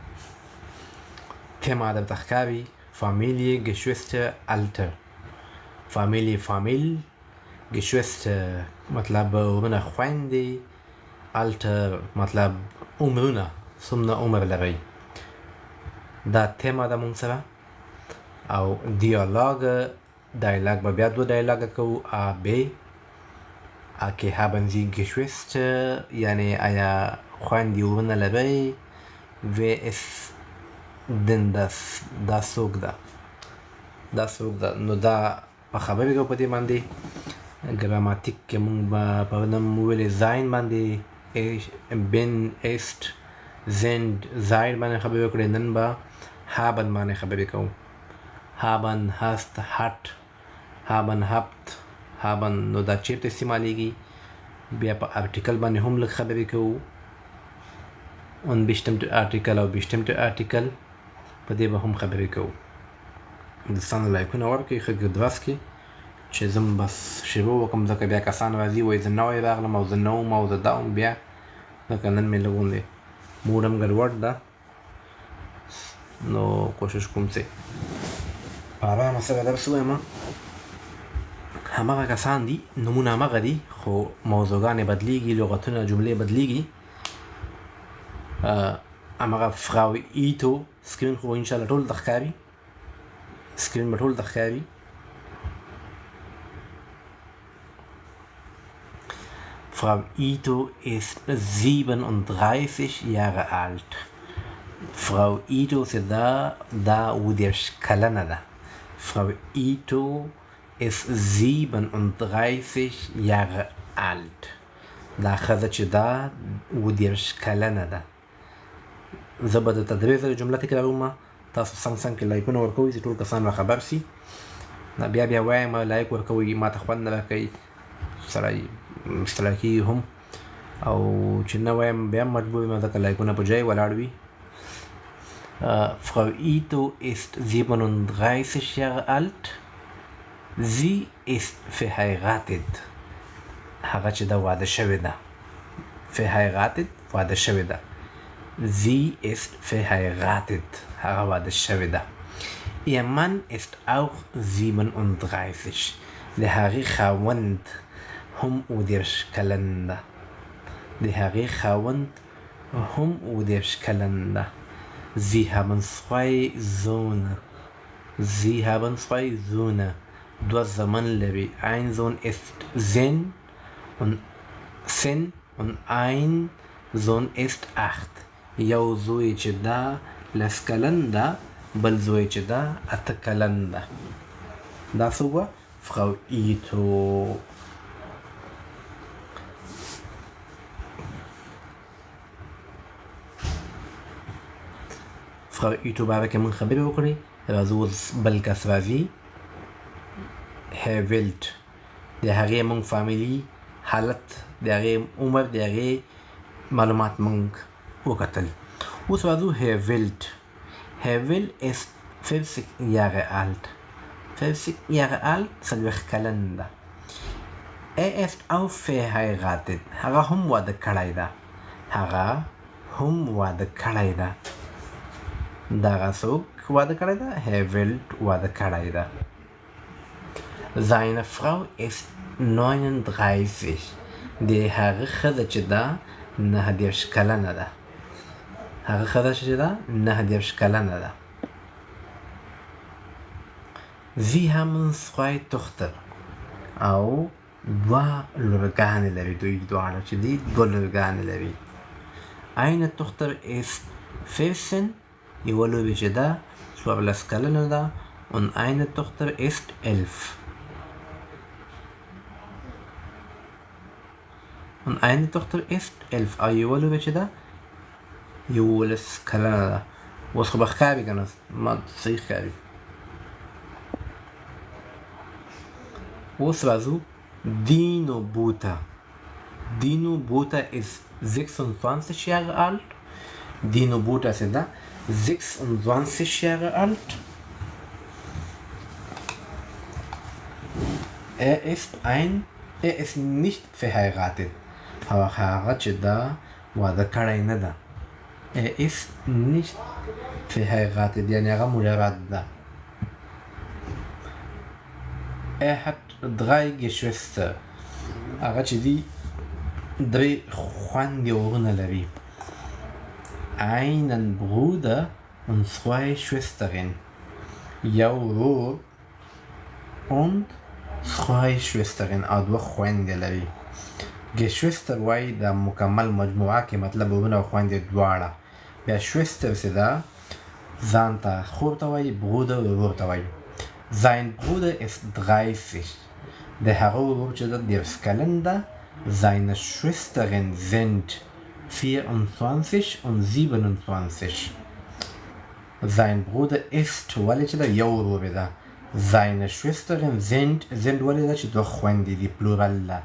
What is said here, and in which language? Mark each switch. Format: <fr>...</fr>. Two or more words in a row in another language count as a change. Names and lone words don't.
<de>Thema</de> <ps>درته ښکاري</ps> <de>Familie, Geschwister, Alter. Familie, Famil، Geschwister</de> <ps>مطلب ورونه خویندې، Alter مطلب عمرونه، څومره عمر لرئ. دا تیما ده مونږ سره. او دیالوگ به بیا دو دیالوگ کوو. A, B.</ps> <de>Okay, haben Sie Geschwister؟</de> <ps>یعنی آیا خویندې ورونه لرئ؟</ps> <de>Wer ist denn das؟</de> <ps>دا څوک ده؟ دا څوک ده؟ نو دا په خبرې کوو په دې باندې. ګراماتیک کې مونږ به په نوم وویلې sein باندې،</ps> <de>bin، ist، sind،</de> <ps>sein باندې خبرې وکړې. نن به haben باندې خبرې کوو.</ps> <de>haben، hast، hat، haben، habt، haben.</de> <ps>نو دا چیرته استعمالیږي؟ بیا په ارټیکل باندې هم لږ خبرې کوو.</ps> <de>unbestimmte artikel</de> <ps>او</ps> <de>bestimmte artikel</de> <ps>په دې به هم خبرې کوو. دوستانو لایکونه ورکړئ ښه ګدواس کې چې زم بس شروع وکړم، ځکه بیا کسان راځي وایي زه نوی راغلم او زه نه وم او زه دا وم، بیا ځکه نن مې لږ غوندې موډ هم ګډوډ ده، نو کوشش کوم چې په ارامه سره درس ووایم. هماغه کسان دي، نومونه هماغه دي، خو موضوعګانې بدلیږي، لغتونه، جملې بدلیږي. هماغه فراو ایتو سکرین خو انشاءالله ټول ته ښکاري، سکرین به ټول ته ښکاري.</ps> <de>Frau Ito ist 37 Jahre alt. Frau Ito ist da</de> <ps>ودیرش کلنه ده.</ps> <de>Frau Ito ist 37 Jahre alt.</de> <ps>دا ښځه چې ده ودیرش کلنه ده. زه به درته درې ځله جمله تکراروم، تاسو څنګ کې لایکونه ورکوئ چې ټول کسان را خبر سي. بیا بیا وایم لایک ورکوئ، ما ته خوند نه راکوي، سړی ستړی کېږي هم، او چې نه وایم بیا هم مجبور یم، ځکه لایکونه په ځای ولاړ وي.</ps> <de>Frau Ito ist 37 Jahre alt. Sie ist verheiratet.</de> <ps>هغه چې ده واده شوې ده. verheiratet واده شوې ده.</ps> <de>Sie ist verheiratet.</de> <ps>هغه واده شوې ده.</ps> <de>Ihr Mann ist auch 37.</de> <ps>د هغې خاوند هم ودیرش کلن ده. د هغې خاوند هم ودیرش کلن ده.</ps> <de>Sie haben zwei Söhne. Sie haben zwei Söhne.</de> <ps>دو زامن لري.</ps> <de>Ein Sohn ist 10 und ein Sohn ist 8.</de> <ps>یو زوی چې ده لس کلن ده، بل زوی چې ده 8 کلن ده. دا څه وه؟ Frau Ito. Frau Ito باره کې مونږ خبرې وکړې. راځو اوس بل کس راځي، Herr Wild. د هغې مونږ فامیلي حالت، د هغې عمر، د هغې معلومات مونږ وکتل. اوس راځو</ps> <de>Herr Wild. Herr Wild ist 40 Jahre alt.</de> <ps>40</ps> <de>Jahre alt،</de> <ps>40 کلن ده.</ps> <de>Er ist auch verheiratet.</de> <ps>هغه هم واده کړی ده. هغه هم واده کړی ده. دغه څوک واده کړی ده؟ Herr Wild واده کړی ده.</ps> <de>Seine Frau ist 39.</de> <ps>د هغه ښځه چې ده 39 کلنه ده. هغه ښځه چې ده 39 کلنه ده.</ps> <de>Sie haben 2 Töchter.</de> <ps>او دوه لورګانې لري، دوی دواړه چې دي 2 لورګانې لري.</ps> <de>Eine Tochter ist 14.</de> <ps>یوه لوبې چې ده 14 کلنه ده،</ps> <de>und eine Tochter ist 11. Und eine Tochter ist 11.</de> <ps>او یوه لوبه چې ده 11 کلنه ده. اوس خو به ښکاري که نه ما صحیح ښکاري. اوس راځو Dino Buta.</ps> <de>Dino Buta ist 26 Jahre alt. Dino Buta ist da 26 Jahre alt. Er ist nicht verheiratet.</de> <ps>Aber هغه چې دا واده کړی نه ده.</ps> <de>Er ist nicht verheiratet.</de> <ps>یعنی هغه مجرد ده.</ps> <de>Er hat 3 Geschwister.</de> <ps>هغه چې دي 3 خویندې ورونه لري.</ps> <de>Einen Bruder und 2 Schwestern.</de> <ps>یو ورور</ps> <de>und 2 Schwestern</de> <ps>او 2 خویندې لري. Geschwister وایي د مکمل مجموعه کې مطلب ورونه او خویندې دواړه. بیا Schwester چې ده ځان ته خور ته وایي، Bruder ورور ته وایي.</ps> <de>Sein Bruder ist 30. Der Herr der Skalender, seine Schwestern sind 24 und 27. Sein Bruder ist seine Schwestern sind die Plural.</de>